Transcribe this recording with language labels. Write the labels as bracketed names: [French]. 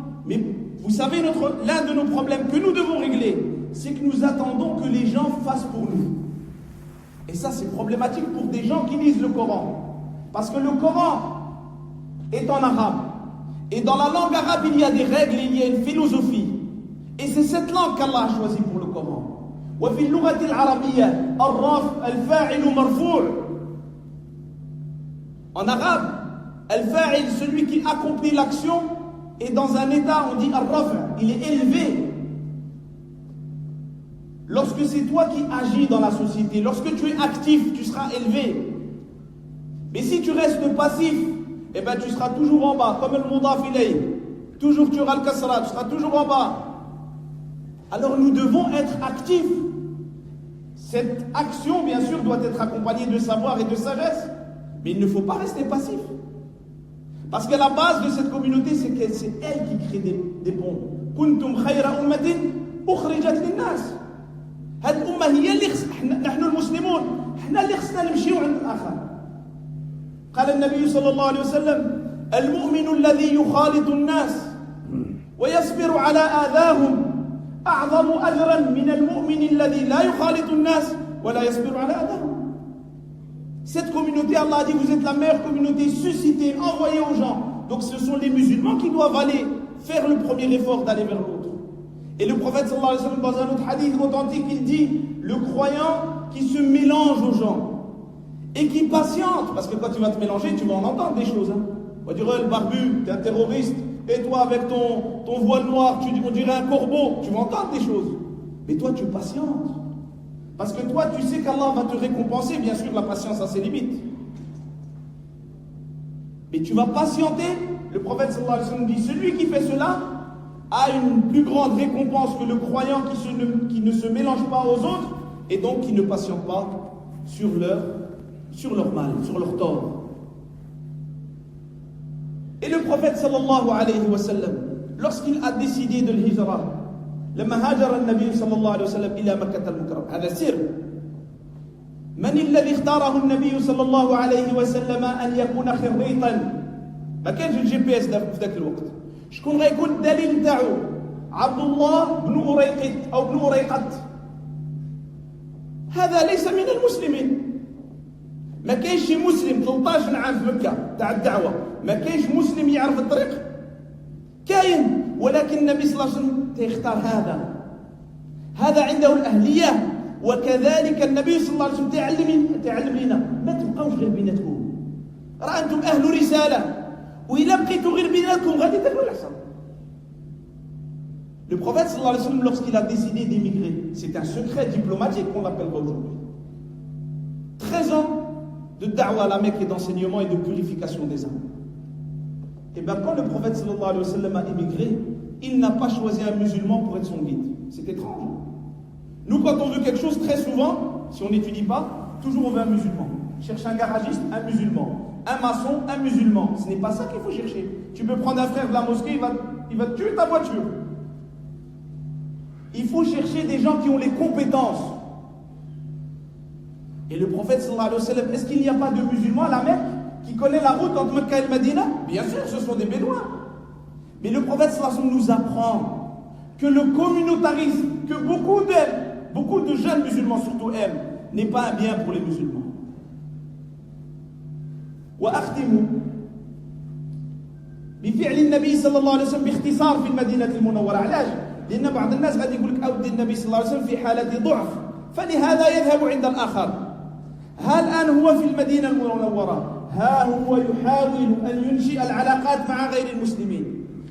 [French] Mais vous savez, l'un de nos problèmes que nous devons régler, c'est que nous attendons que les gens fassent pour nous. Et ça, c'est problématique pour des gens qui lisent le Coran. Parce que le Coran est en arabe. Et dans la langue arabe, il y a des règles, il y a une philosophie. Et c'est cette langue qu'Allah a choisie pour le Coran. [Arabic] وفي اللغة العربية الرفع الفاعل مرفوع. [French] En arabe, al-fa'il, celui qui accomplit l'action, est dans un état, on dit al-raf', il est élevé. Lorsque c'est toi qui agis dans la société, lorsque tu es actif, tu seras élevé. Mais si tu restes passif, eh ben tu seras toujours en bas, comme le mudaf ilayh. Toujours tu auras le kasra, tu seras toujours en bas. Alors nous devons être actifs. Cette action, bien sûr, doit être accompagnée de savoir et de sagesse. Mais il ne faut pas rester passif. Parce que la base de cette communauté, c'est qu'elle, c'est elle qui crée des ponts. [Arabic] Kuntum khayra ummatin ukhrijat linnas. هذه الأمة هي اللي نحن المسلمون احنا اللي خصنا نمشيو عند الآخر. قال النبي صلى الله عليه وسلم المؤمن الذي يخالط الناس ويصبر على آذاهم أعظم أجرا من المؤمن الذي لا يخالط الناس ولا يصبر على آذاهم. [French] Cette communauté, Allah a dit, vous êtes la meilleure communauté suscitée, envoyée aux gens. Donc ce sont les musulmans qui doivent aller faire le premier effort d'aller vers l'autre. Et le prophète [Arabic] sallallahu alayhi wa sallam, [French] dans un autre hadith authentique, il dit, le croyant qui se mélange aux gens et qui patiente, parce que quand tu vas te mélanger, tu vas en entendre des choses. On va dire, le barbu, t'es un terroriste, et toi avec ton voile noir, on dirait un corbeau, tu vas entendre des choses. Mais toi, tu patientes. Parce que toi, tu sais qu'Allah va te récompenser. Bien sûr, la patience a ses limites. Mais tu vas patienter. Le prophète [Arabic] sallallahu alayhi wa sallam [French] dit, celui qui fait cela a une plus grande récompense que le croyant qui ne se mélange pas aux autres et donc qui ne patiente pas sur leur mal, sur leur tort. Et le prophète [Arabic] sallallahu alayhi wa sallam, [French] lorsqu'il a décidé de l'hijra, [Arabic] لما هاجر النبي صلى الله عليه وسلم إلى مكة المكرمة، هذا سر. من الذي اختاره النبي صلى الله عليه وسلم أن يكون خريطا؟ ما كانش الجي بي اس في ذاك الوقت. شكون غيكون الدليل تاعو؟ عبد الله بن أريقط أو بن أريقط. هذا ليس من المسلمين. ما كاينش مسلم 13 عام في مكة تاع الدعوة، ما كاينش مسلم يعرف الطريق. كاين، ولكن النبي صلى الله عليه وسلم يختار هذا عنده الأهلية. وكذلك النبي صلى الله عليه وسلم تعلم لنا ما تبقاوش غير بيناتكم، راه انتم أهل رسالة، وإلا بقيتوا غير بيناتكم غادي تاكلوا الحصان. [French] Le prophète [Arabic] sallallahu alayhi wa sallam, [French] lorsqu'il a décidé d'émigrer, c'est un secret diplomatique qu'on l'appellera aujourd'hui. 13 ans de da'wa à la Mecque et d'enseignement et de purification des âmes. Et bien quand le prophète [Arabic] sallallahu alayhi wa sallam [French] a émigré, il n'a pas choisi un musulman pour être son guide. C'est étrange. Nous, quand on veut quelque chose, très souvent, si on n'étudie pas, toujours on veut un musulman. Cherche un garagiste, un musulman. Un maçon, un musulman. Ce n'est pas ça qu'il faut chercher. Tu peux prendre un frère de la mosquée, il va tuer ta voiture. Il faut chercher des gens qui ont les compétences. Et le prophète [Arabic] sallallahu alayhi wa sallam, [French] est-ce qu'il n'y a pas de musulmans à la Mecque qui connaît la route entre Mecca et Medina? Bien sûr, ce sont des bédouins. Mais le prophète [Arabic] sallallahu alayhi wa sallam [French] nous apprend que le communautarisme, que beaucoup de jeunes musulmans surtout aiment, n'est pas un bien pour les musulmans. [Arabic] وأختم بفعل النبي صلى الله عليه وسلم باختصار في المدينة المنورة. علاش؟ لأن بعض الناس غادي يقول لك أودي النبي صلى الله عليه وسلم في حالة ضعف فلهذا يذهب عند الآخر. ها الآن هو في المدينة المنورة، ها هو يحاول أن ينشئ العلاقات مع غير المسلمين.